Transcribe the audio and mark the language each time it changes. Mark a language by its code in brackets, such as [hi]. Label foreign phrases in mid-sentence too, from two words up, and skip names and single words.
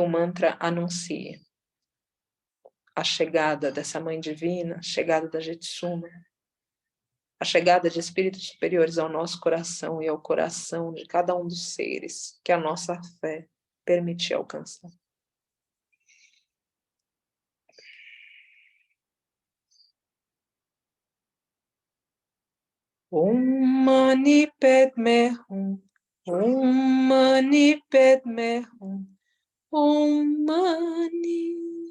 [pt] mantra anuncie a chegada dessa mãe divina, a chegada da Jetsuma, a chegada de espíritos superiores ao nosso coração e ao coração de cada um dos seres que a nossa fé permite alcançar. [sa] ॐ मणि पद्मे हूँ, ॐ मणि पद्मे हूँ, ॐ मणि